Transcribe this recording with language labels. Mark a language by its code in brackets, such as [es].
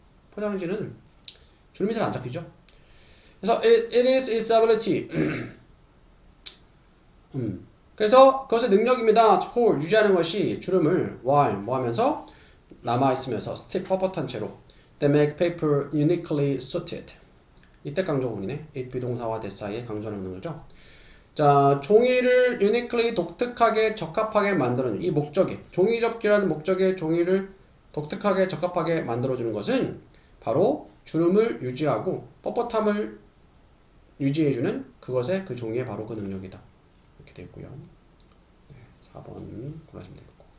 [ko] 포장지는 주름이 잘 안 잡히죠. 그래서 [en] it is its ability. [ko] 그래서 그것의 능력입니다. [en] hold [ko] 유지하는 것이 주름을 [en] while [ko] 하면서 남아 있으면서 [en] stiff [ko] 뻣뻣한 채로 [en] that make paper uniquely suited. [ko] 이때 강조문이네. it 비동사와 that 사이에 강조하는 거죠. 자, 종이를 uniquely 독특하게 적합하게 만드는 이 목적이 종이접기라는 목적의 종이를 독특하게 적합하게 만들어주는 것은 바로 주름을 유지하고 뻣뻣함을 유지해주는 그것의 그 종이의 바로 그 능력이다. 이렇게 되어 있고요. 네, 4번 골라주면 됩니다.